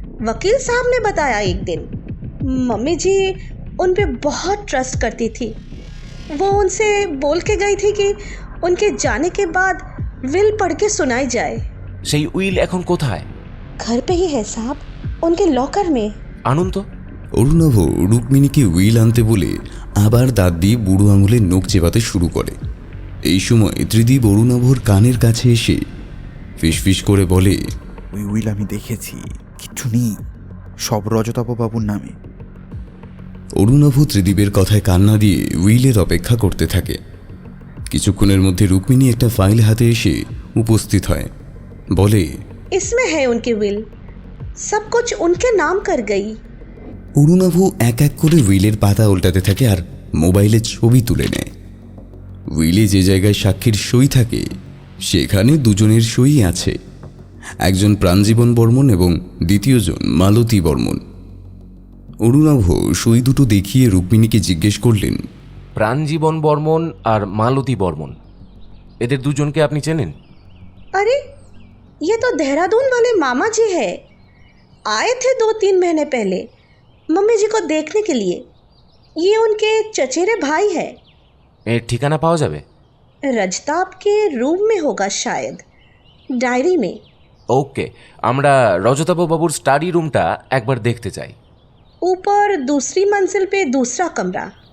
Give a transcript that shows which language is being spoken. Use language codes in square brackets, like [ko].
[hi] वकील साहब ने बताया एक दिन। मम्मी जी उन पे बहुत ट्रस्ट करती थी। वो उनसे बोल के गई थी कि उनके जाने के बाद विल पढ़ के सुनाई जाए। [bn] সেই উইল এখন কোথায়? [hi] घर पे ही है साहब, उनके लॉकर में। [bn] আনুন তো। অরুণাভ রুক্মিণীকে উইল আনতে বলে আবার দাঁত দিয়ে বুড়ো আঙুলের নখ চেবাতে শুরু করে। এই সময় ত্রিদীপ অরুণাভর কানের কাছে এসে ফিসফিস করে বলে, ওই উইল আমি দেখেছি, কিচ্ছু নেই, সব রজতাববাবুর নামে। অরুণাভ ত্রিদীপের কথায় কান্না দিয়ে উইলের অপেক্ষা করতে থাকে। কিছুক্ষণের মধ্যে রুক্মিণী একটা ফাইল হাতে এসে উপস্থিত হয়। বলে, [hi] इसमें है उनकी विल, सब कुछ उनके नाम कर गई। [bn] অরুণাভ এক এক করে উইলের পাতা উল্টাতে থাকে আর মোবাইলে ছবি তুলে নেয়। উইলে যে জায়গায় সাক্ষীর সই থাকে সেখানে দুজনের সই আছে, একজন প্রাণজীবন বর্মন এবং দ্বিতীয়জন মালতী বর্মন। অরুণাভ সই দুটো দেখিয়ে রুক্মিণীকে জিজ্ঞেস করলেন, প্রাণজীবন বর্মন আর মালতী বর্মন, এদের দুজনকে আপনি চেনেন? [hi] अरे ये तो देहरादून वाले मामा जी है, आए थे 2-3 महीने पहले मम्मी जी को देखने के लिए। ये उनके चचेरे भाई है। [bn] এর ঠিকানা পাওয়া যাবে? [hi] रजताब के रूम में होगा शायद, डायरी में। [bn] ওকে, আমরা রজতাবু বাবুর স্টাডি রুমটা একবার দেখতে চাই। [hi] ऊपर दूसरी मंजिल पे दूसरा कमरा।